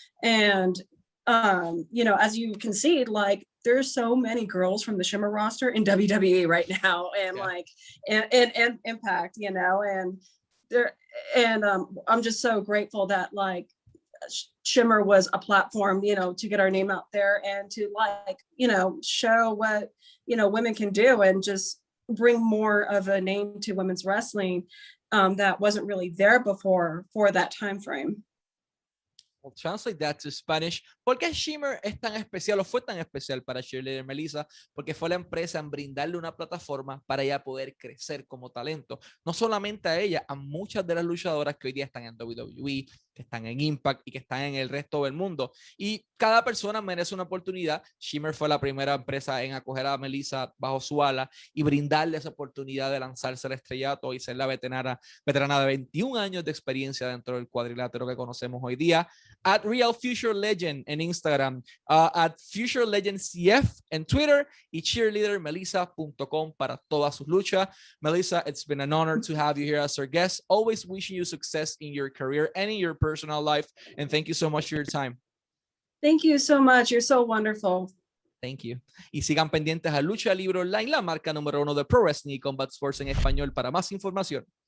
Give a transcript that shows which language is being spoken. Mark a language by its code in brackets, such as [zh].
[en] And you know, as you can see, like there's so many girls from the Shimmer roster in WWE right now, and like and Impact, you know, and there, and I'm just so grateful that like Shimmer was a platform, you know, to get our name out there and to like, you know, show what, you know, women can do and just bring more of a name to women's wrestling that wasn't really there before for that time frame. I'll translate that to Spanish. [es] ¿Por qué Shimmer es tan especial o fue tan especial para Cheerleader Melissa? Porque fue la empresa en brindarle una plataforma para ella poder crecer como talento. No solamente a ella, a muchas de las luchadoras que hoy día están en WWE, que están en Impact y que están en el resto del mundo. Y cada persona merece una oportunidad. Shimmer fue la primera empresa en acoger a Melissa bajo su ala y brindarle esa oportunidad de lanzarse al estrellato y ser la veterana de 21 años de experiencia dentro del cuadrilátero que conocemos hoy día. At Real Future Legend en Instagram, at Future Legend CF en Twitter y cheerleadermelissa.com para todas sus luchas. [en] Melissa, it's been an honor to have you here as our guest. Always wishing you success in your career and in your personal life. And thank you so much for your time. Thank you so much. You're so wonderful. Thank you. [es] Y sigan pendientes a Lucha Libre Online, la marca número 1 de Pro Wrestling y Combat Sports en español para más información.